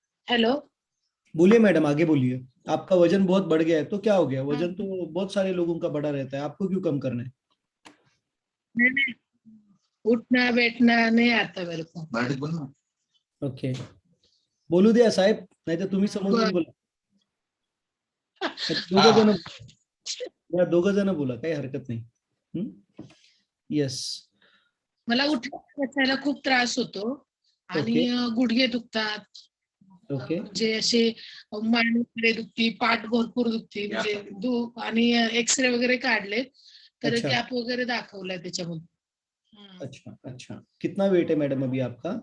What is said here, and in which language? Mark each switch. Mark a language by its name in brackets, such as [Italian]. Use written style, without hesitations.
[English] Hello. [Hindi] बोलिए madam, आगे बोलिए। आपका वजन बहुत बढ़ गया है तो क्या हो गया? वजन तो बहुत सारे लोगों का बढ़ा रहता है, आपको क्यों कम करना है? नहीं, उठना बैठना नहीं आता मेरे को। [Marathi] ओके, बोलू द्या साहेब, नाही तर तुम्ही समोरून बोला, दोघं जण, या दोघं जण बोला, काही हरकत नाही। [English] yes, [Marathi] मला उठल्या बसायला खूप त्रास होतो [English] okay [Marathi] आणि गुडघे दुखतात, [English] okay [Marathi] म्हणजे असे मान वगैरे दुखती, पाठ भरपूर दुखती, म्हणजे आणि एक्सरे वगैरे काढले तर [Hindi] अच्छा [Marathi] गॅप वगैरे दाखवलाय त्याच्यामध्ये। [Hindi] अच्छा अच्छा, कितना वेट है मैडम अभी आपका?